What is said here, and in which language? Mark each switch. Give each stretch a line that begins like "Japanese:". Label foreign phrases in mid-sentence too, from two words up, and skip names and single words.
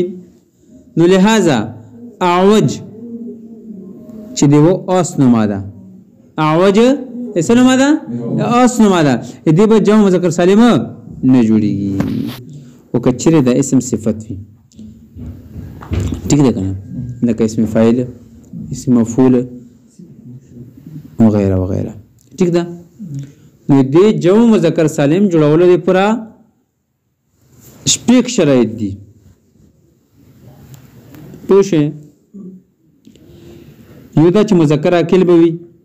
Pashto: نو لهذا اعوج چې دی و اوس نوما ده، اعوج اسم نوما ده، اوس نوما ده، دې به جمع مذکر سالم نه جوړیږي. او کچره ده اسم صفت وي. ٹھیک ده کنه؟ لکه اسم فاعل، اسم مفعول
Urdu: وغیرہ وغیرہ.
Pashto: ٹھیک ده؟ نو دې جمع مذکر سالم جوړولو لپاره شپږ شرایط دي. پوه شئ؟ یو دا چې مذکر عاقل به وي.